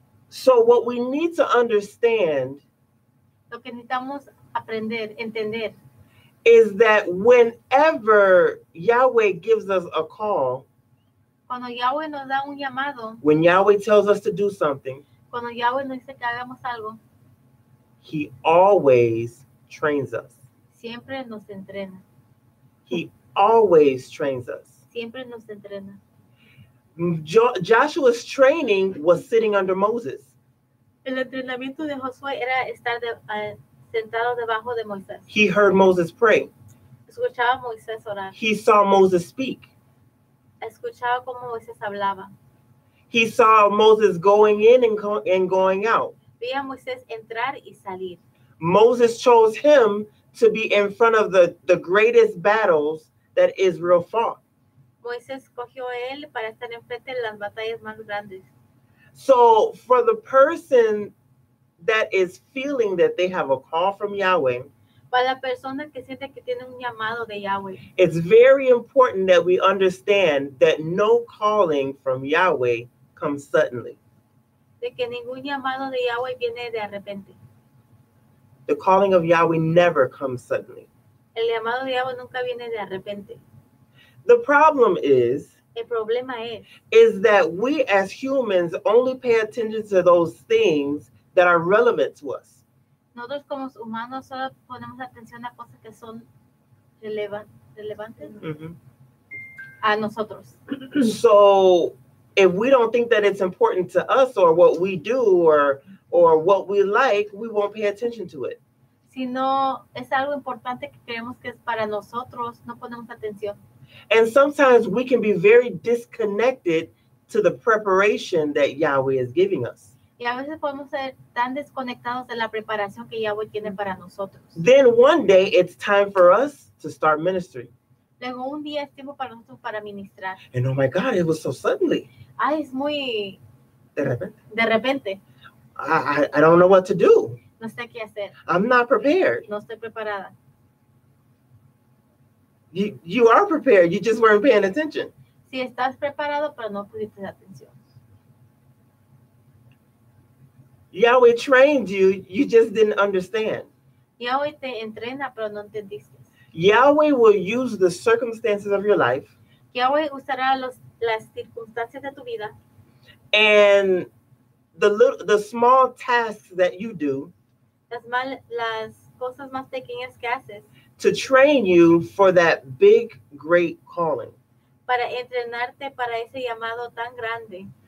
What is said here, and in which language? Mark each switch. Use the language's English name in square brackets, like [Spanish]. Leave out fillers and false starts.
[English] So what we need to understand [Spanish] Lo que necesitamos aprender, entender, [English] is that whenever Yahweh gives us a call, [Spanish] cuando Yahweh nos da un llamado, [English] when Yahweh tells us to do something, [Spanish] cuando Yahweh nos dice que hagamos algo, [English] he always trains us. [Spanish] siempre nos entrena. [English] He always trains us. [Spanish] Siempre nos entrena. [English] Joshua's training was sitting under Moses. [Spanish] El entrenamiento de Josué era estar sentado debajo de Moisés. [English] He heard Moses pray. [Spanish] Escuchaba a Moisés orar. [English] He saw Moses speak. [Spanish] escuchaba cómo Moisés hablaba. [English] He saw Moses going in and going out. [Spanish] Veía a Moisés entrar y salir. [English] Moses chose him to be in front of the greatest battles that Israel fought. [Spanish] Moisés escogió a él para estar enfrente de las batallas más grandes. [English] So for the person that is feeling that they have a call from Yahweh, [Spanish] Para la persona que siente que tiene un llamado de Yahweh, [English] it's very important that we understand that no calling from Yahweh comes suddenly. [Spanish] de que ningún llamado de Yahweh viene de repente. [English] The calling of Yahweh never comes suddenly. [Spanish] El llamado de Yahweh nunca viene de repente. [English] The problem is [Spanish] El problema [English] is that we as humans only pay attention to those things that are relevant to us. [Spanish] nosotros como humanos solo ponemos atención a cosas que son relevantes Mm-hmm. a nosotros. [English] So if we don't think that it's important to us or what we do or what we like, we won't pay attention to it. [Spanish] Si no es algo importante que creemos que es para nosotros, no ponemos atención. [English] And sometimes we can be very disconnected to the preparation that Yahweh is giving us. [Spanish] Y a veces podemos ser tan desconectados de la preparación que Yahweh tiene para nosotros. [English] Then one day it's time for us to start ministry. [Spanish] Luego un día es tiempo para nosotros para ministrar. [English] And oh my God, it was so suddenly. [Spanish] Ay, es muy De repente. de repente. [English] I don't know what to do. [Spanish] No sé qué hacer. [English] I'm not prepared. [Spanish] No estoy preparada. [English] You are prepared. You just weren't paying attention. [Spanish] Si estás preparado, pero no pusiste atención. [English] Yahweh trained you. You just didn't understand. [Spanish] Yahweh te entrena, pero no entendiste. [English] Yahweh will use the circumstances of your life [Spanish] Yahweh usará las circunstancias de tu vida [English] and the small tasks that you do [Spanish] las cosas más pequeñas que haces [English] to train you for that big, great calling. [Spanish] para entrenarte para ese llamado tan grande.